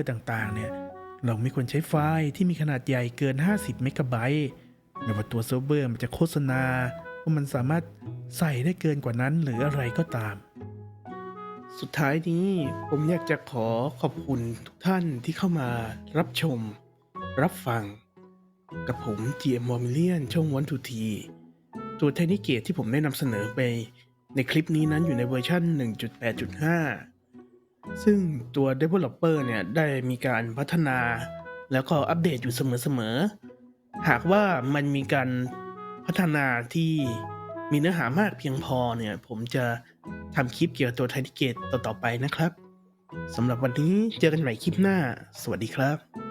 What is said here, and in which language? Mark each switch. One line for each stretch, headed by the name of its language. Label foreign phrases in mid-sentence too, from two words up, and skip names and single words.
Thai: ต่างๆเนี่ยเราไม่ควรใช้ไฟล์ที่มีขนาดใหญ่เกิน50 เมกะไบต์ไม่ว่าตัวเซิร์ฟเวอร์มันจะโฆษณาว่ามันสามารถใส่ได้เกินกว่านั้นหรืออะไรก็ตาม สุดท้ายนี้ผมอยากจะขอขอบคุณทุกท่านที่เข้ามารับชม รับฟัง กับผม GM w a r m i l i o n ช่องวันทูทีตัวเทคนิคเกตที่ผมได้นำเสนอไปในคลิปนี้นั้นอยู่ในเวอร์ชัน 1.8.5 ซึ่งตัว Developer เนี่ยได้มีการพัฒนาแล้วก็อัปเดตอยู่เสมอๆ หากว่ามันมีการพัฒนาที่มีเนื้อหามากเพียงพอเนี่ยผมจะทำคลิปเกี่ยวกับตัว Tiny Gate ต่อๆไปนะครับสำหรับวันนี้เจอกันใหม่คลิปหน้า สวัสดีครับ